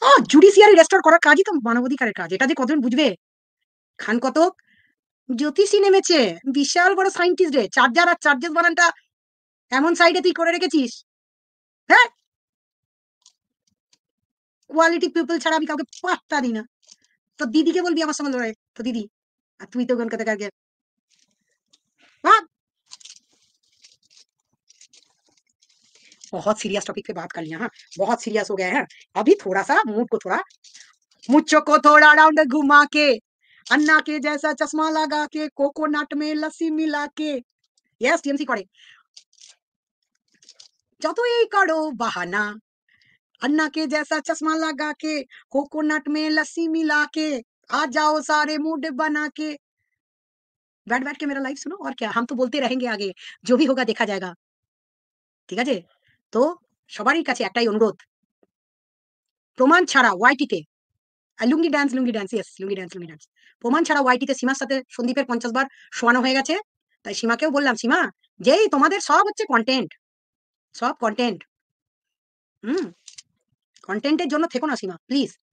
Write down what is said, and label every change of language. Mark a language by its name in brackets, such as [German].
[Bangla] Judiciary restore করার কাজই তো মানবাধিকারের কাজ। এটা যে কতজন বুঝবে? খান কতক জ্যোতিষী নেমেছে, বিশাল বড় সায়েন্টিস্ট রে। চার্জার আর চার্জেস বানানটা এমন সাইডে তুই করে রেখেছিস, হ্যাঁ? কোয়ালিটি পিপল ছাড়া আমি কাউকে পাত্তা দিই না। তো দিদিকে বলবি আমার সঙ্গে লড়াই, তো দিদি। আর তুই তো কলকাতা কাকে [Hindi] बहुत सीरियस टॉपिक पे बात कर लिया। हाँ, बहुत सीरियस हो गया है। अभी थोड़ा सा मूड को थोड़ा, मुझको को थोड़ा राउंड घुमा के, अन्ना के जैसा चश्मा लगा के, कोकोनट में लस्सी मिला के। यस टीएमसी [Bangla] করে যতই করো বাহানা, [Hindi] अन्ना के जैसा चश्मा लगा के, कोकोनट में लस्सी मिला के, आ जाओ सारे मूड बना के। बैठ बैठ के मेरा लाइव सुनो, और क्या, हम तो बोलते रहेंगे आगे, जो भी होगा देखा जाएगा। [Bangla] ঠিক আছে? তো সবারই কাছে একটাই অনুরোধ, প্রমাণ ছাড়া ওয়াইটিতে লুঙ্গি ড্যান্স, ইয়েস লুঙ্গি ড্যান্স। প্রমাণ ছাড়া ওয়াইটিতে সীমার সাথে সন্দীপের 50 বার শোয়ানো হয়ে গেছে। তাই সীমাকেও বললাম, সীমা যেই তোমাদের সব হচ্ছে কন্টেন্ট, সব কন্টেন্ট, হুম, কন্টেন্টের জন্য থেকো না সীমা, প্লিজ।